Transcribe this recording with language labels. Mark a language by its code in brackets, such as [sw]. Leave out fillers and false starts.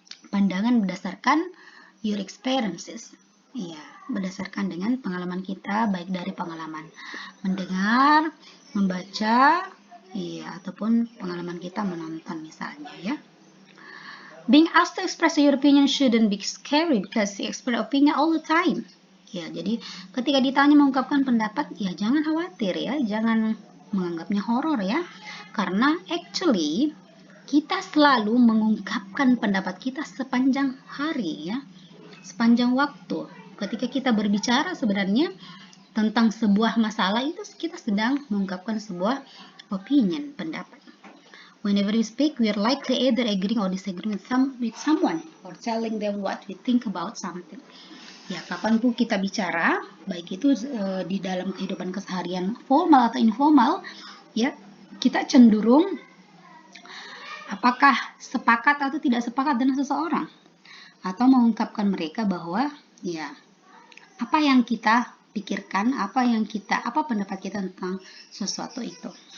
[id] Pandangan berdasarkan [en] your experiences. [id] Ya, berdasarkan dengan pengalaman kita, baik dari pengalaman mendengar, membaca, ya, ataupun pengalaman kita menonton misalnya, ya. [en] Being asked to express your opinion shouldn't be scary because you express opinion all the time. [id] Ya, jadi ketika ditanya mengungkapkan pendapat, ya jangan khawatir ya, jangan menganggapnya horor ya. Karena actually kita selalu mengungkapkan pendapat kita sepanjang hari ya, sepanjang waktu. Ketika kita berbicara sebenarnya tentang sebuah masalah itu kita sedang mengungkapkan sebuah opinion, pendapat. [en] Whenever we speak, we are likely either agreeing or disagreeing with someone or telling them what we think about something. [id] Ya, kapanpun kita bicara, baik itu di dalam kehidupan keseharian formal atau informal, ya, kita cenderung apakah sepakat atau tidak sepakat dengan seseorang, atau mengungkapkan mereka bahwa, ya, apa yang kita pikirkan, apa pendapat kita tentang sesuatu itu.